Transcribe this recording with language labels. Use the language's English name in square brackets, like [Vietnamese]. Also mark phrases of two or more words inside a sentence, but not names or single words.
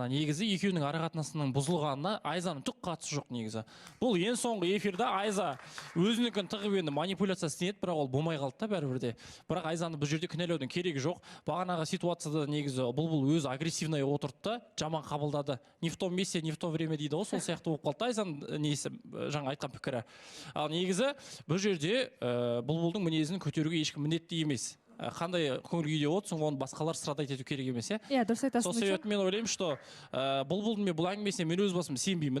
[Kazakh] Негізі екеуінің ара-қатынасының бұзылғанына Айзаның түк қатысы жоқ негізі. Бұл ең соңғы эфирда Айза өзінікін тығып енді манипуляция істеді, бірақ ол болмай қалды да бәрібірде. Бірақ Айзаны бұл жерде кінәлаудың керегі жоқ. Бағанағы ситуацияда негізі бұл өзі агрессивный отырды да, жаман қабылдады. [Russian] Не в том месте, не в то время [Kazakh] дейді ғой, сол сияқты болып қалды Айзаның несі жаңа айтқан пікірі. Ал негізі бұл жерде бұлбұлдың мінезін көтеруге ешкім міндетті емес. Қандай көңіл күйде отырсың, оны басқалар сырада ету керек емес, иә? Дұрыс айтасың. Сол себепті мен ойлаймын, что бұлбұлдың мен бұл әңгімесіне мен өз басым сенбеймін.